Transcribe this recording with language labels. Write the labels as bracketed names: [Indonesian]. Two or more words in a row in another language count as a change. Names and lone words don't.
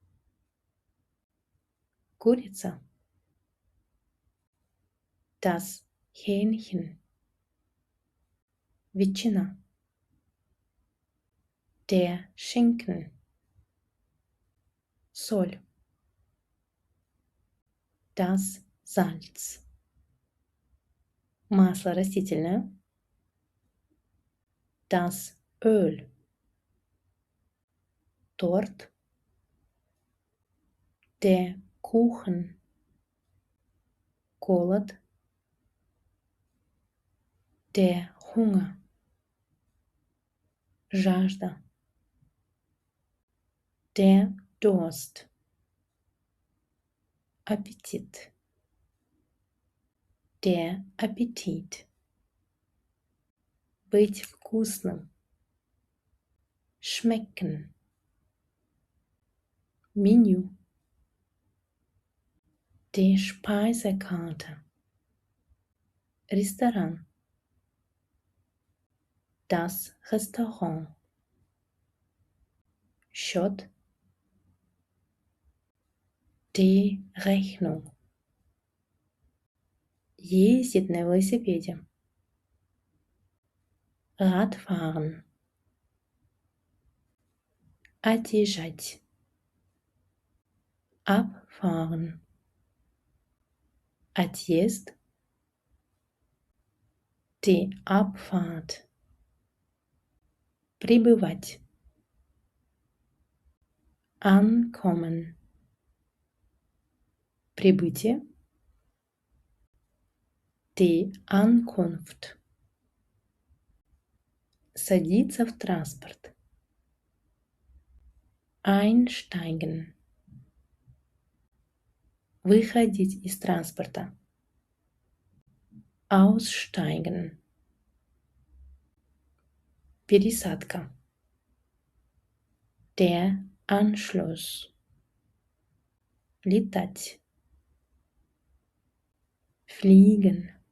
[German] Курица. Das Hähnchen. Ветчина. Der Schinken. Соль. Das Salz. [Russian] Масло растительное. [German] Das Öl. Торт. Der Kuchen. Голод. Der Hunger. Жажда. Der Durst. Appetit. Der Appetit. [Russian] Быть вкусным. [German] Schmecken. Menü. Die Speisekarte. Restaurant. Das Restaurant. Счет. Die Rechnung. [Russian] Ездить на велосипеде. [German] Radfahren. Отъезжать. Abfahren. Отъезд. Die Abfahrt. Прибывать. Ankommen. Прибытие. Die Ankunft. [Russian] Садиться в транспорт. [German] Einsteigen. [Russian] Выходить из транспорта. [German] Aussteigen. Пересадка. Der Anschluss. Летать. Fliegen.